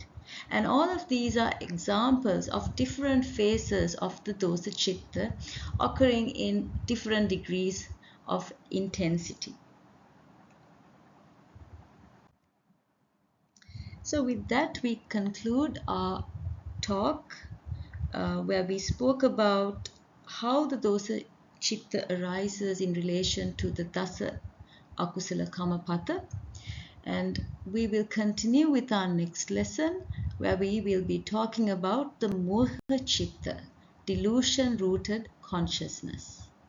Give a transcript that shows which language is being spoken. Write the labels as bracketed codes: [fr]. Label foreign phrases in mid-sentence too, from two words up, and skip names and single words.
[en] And all of these are examples of different phases of the [pi] dosa citta [en] occurring in different degrees of intensity. So with that, we conclude our talk where we spoke about how the [pi] dosa citta [en] arises in relation to the [pi] dasa akusala kammapatha. [en] And we will continue with our next lesson, where we will be talking about the [pi] moha citta, [en] delusion-rooted consciousness.